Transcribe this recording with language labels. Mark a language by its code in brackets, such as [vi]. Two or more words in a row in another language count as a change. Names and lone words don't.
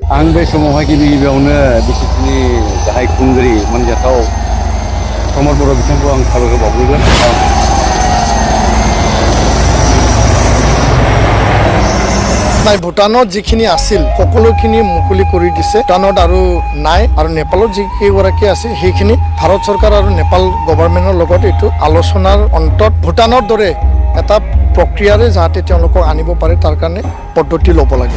[brx] आं बे समावहाय गिबि गिबियावनो बिटिसिनि गाहाय खुंगिरि मोनजाथाव प्रमद बर' बिथांखौ आं साबायखर बावग्रोगोन। [as] ভূটানত যিখিনি আছিল সকলোখিনি মুকলি কৰি দিছে। ভূটানত আৰু নাই, আৰু নেপালত যিকেইগৰাকী আছে সেইখিনি ভাৰত চৰকাৰ আৰু নেপাল গভৰ্ণমেণ্টৰ লগত এইটো আলোচনাৰ অন্তত ভূটানৰ দৰে এটা প্ৰক্ৰিয়াৰে যাতে তেওঁলোকক আনিব পাৰে তাৰ কাৰণে পদ্ধতি ল'ব লাগে।